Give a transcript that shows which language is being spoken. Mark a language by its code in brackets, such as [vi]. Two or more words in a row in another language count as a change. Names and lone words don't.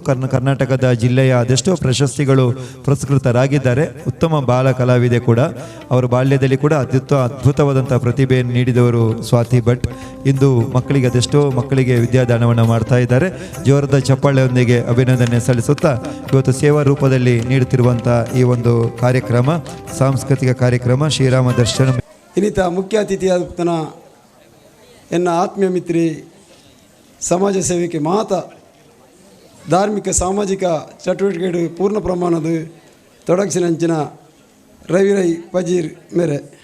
[kn] ಕರ್ನಾಟಕದ ಜಿಲ್ಲೆಯ ಅದೆಷ್ಟೋ ಪ್ರಶಸ್ತಿಗಳು ಪುರಸ್ಕೃತರಾಗಿದ್ದಾರೆ. ಉತ್ತಮ ಬಾಲ ಕಲಾವಿದೆ ಕೂಡ. ಅವರ ಬಾಲ್ಯದಲ್ಲಿ ಕೂಡ ಅದ್ಭುತವಾದಂಥ ಪ್ರತಿಭೆಯನ್ನು ನೀಡಿದವರು ಸ್ವಾತಿ ಭಟ್. ಇಂದು ಮಕ್ಕಳಿಗೆ ಅದೆಷ್ಟೋ ಮಕ್ಕಳಿಗೆ ವಿದ್ಯಾದಾನವನ್ನು ಮಾಡ್ತಾ ಇದ್ದಾರೆ. ಜೋರದ ಚಪ್ಪಾಳೆಯೊಂದಿಗೆ ಅಭಿನಂದನೆ ಸಲ್ಲಿಸುತ್ತಾ, ಇವತ್ತು ಸೇವಾ ರೂಪದಲ್ಲಿ ನೀಡುತ್ತಿರುವಂಥ ಈ ಒಂದು ಕಾರ್ಯಕ್ರಮ, ಸಾಂಸ್ಕೃತಿಕ ಕಾರ್ಯಕ್ರಮ ಶ್ರೀರಾಮ ದರ್ಶನ. [tcy] ಇನ್ನಿತ ಮುಖ್ಯ ಅತಿಥಿಯಾದ ಎನ್ನ ಆತ್ಮೀಯ ಮಿತ್ರಿ, ಸಮಾಜ ಸೇವೆಗೆ ಮಾತ ಧಾರ್ಮಿಕ ಸಾಮಾಜಿಕ ಚಟುವಟಿಕೆಗಳು ಪೂರ್ಣ ಪ್ರಮಾಣದ ತೊಡಗಿಸಿನಂಚಿನ ರವಿರೈ ಪಜೀರ್ ಮೇರೆ